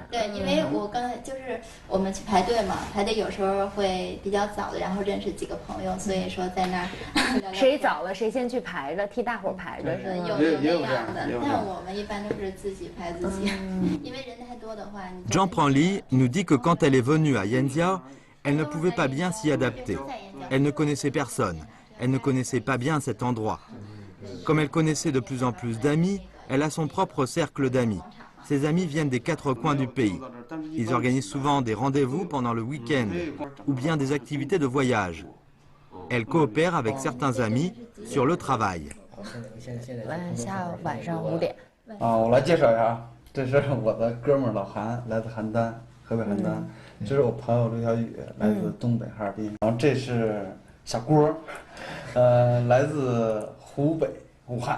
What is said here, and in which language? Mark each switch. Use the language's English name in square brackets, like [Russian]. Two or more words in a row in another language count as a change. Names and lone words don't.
[Chinese] 对，因为我刚才就是我们去排队嘛，排队有时候会比较早的，然后认识几个朋友，所以说在那儿谁早了谁先去排着，替大伙排着是吗？有那样的，但我们一般都是自己排自己，因为人太多的话。 [French] Zhang Prangli nous dit que quand elle est venue à Yanxiao, elle ne pouvait pas bien s'y adapter. Elle ne connaissait personne. Elle ne connaissait pas bien cet endroit. Comme elle connaissait de plus en plus d'amis, elle a son propre cercle d'amis. Ses amis viennent des 4 coins du pays. Ils organisent souvent des rendez-vous pendant le week-end ou bien des activités de voyage. Elle coopère avec certains amis sur le travail. [Chinese] 晚上5点。我来介绍一下，这是我的哥们儿老韩，来自邯郸，河北邯郸。这是我朋友刘小雨，来自东北哈尔滨。然后这是小郭，来自湖北武汉。